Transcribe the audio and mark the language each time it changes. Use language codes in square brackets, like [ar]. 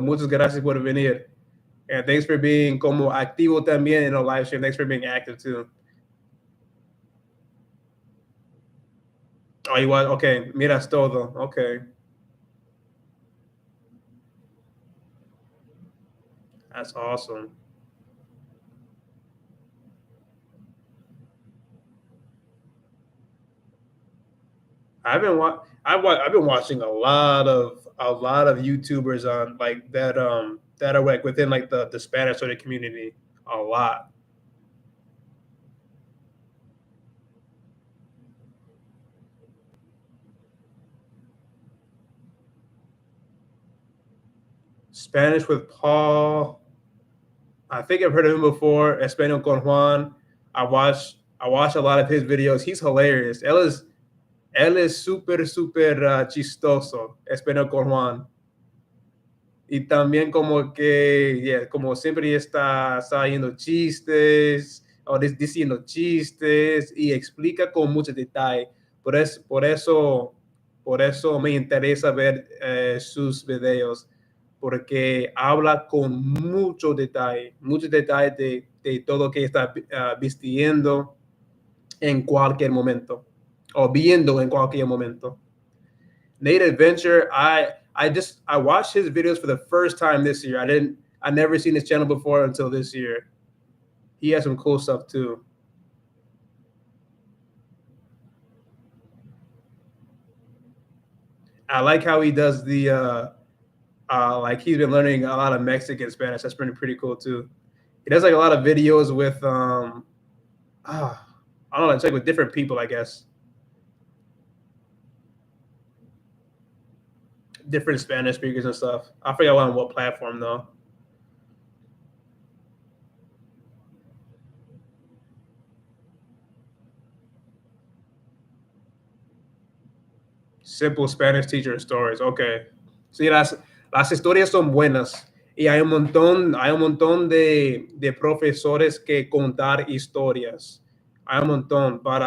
[es] Muchas gracias por venir. [en] And thanks for being [es] como activo también [en] in a live stream. Thanks for being active too. Oh, you want? Okay, [es] miras todo. [en] Okay, that's awesome. I've been watching a lot of YouTubers on, like, that are, like, within, like, the Spanish sort of community. A lot. Spanish with Paul. I think I've heard of him before. Espanol con Juan. I watch a lot of his videos. He's hilarious. [es] Él es súper, súper chistoso. Espanol con Juan. Y también como que, yeah, como siempre está haciendo chistes o diciendo chistes y explica con mucho detalle. Por eso me interesa ver sus videos, porque habla con mucho detalle de todo que está vistiendo en cualquier momento o viendo en cualquier momento. [en] Nate Adventure, I watched his videos for the first time this year. I never seen his channel before until this year. He has some cool stuff too. I like how he does the like, he's been learning a lot of Mexican Spanish. That's pretty cool too. He does like a lot of videos with ah, I don't know, it's like with different people, I guess. Different Spanish speakers and stuff. I forget on what platform though. Simple Spanish teacher stories. Okay. [es] Sí, las historias son buenas. Y hay un montón de profesores que contar historias. Hay un montón